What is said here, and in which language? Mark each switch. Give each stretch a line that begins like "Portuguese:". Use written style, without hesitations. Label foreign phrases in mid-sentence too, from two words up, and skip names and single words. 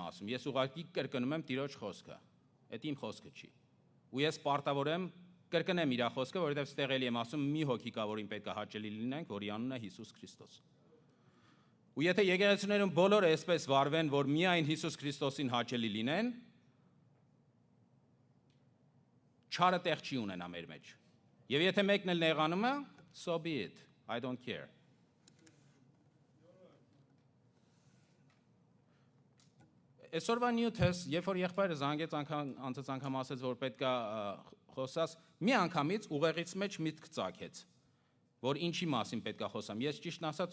Armenian: ասում, ես ուղղակի կրկնում եմ Տիրոջ խոսքը, էդ իմ խոսքը չի։ Ու ես պարտավոր եմ կրկնեմ իր խոսքը, որովհետև ստեղ էլի եմ ասում մի հոգի կա, որին պետք է հաճելի լինենք, որի անունն է Հիսուս Քրիստոս։ Ու եթե եկեղեցիներում բոլորը այսպես վարվեն, որ միայն Հիսուս Քրիստոսին հաճելի լինեն, չարը տեղ չի ունենա մեր մեջ։ Եվ եթե մեկն էլ նեղանում է,
English: so be it, I don't care։
Armenian: Այսօրվա նյութս, երբ որ եղբայրը զանգեց անցած անգամ ասեց, որ պետք է խոսաս, մի անգամից ուղեղից մեջ միտք ծագեց, որ ինչի մասին պետք է խոսամ։ Ես ճիշտն ասած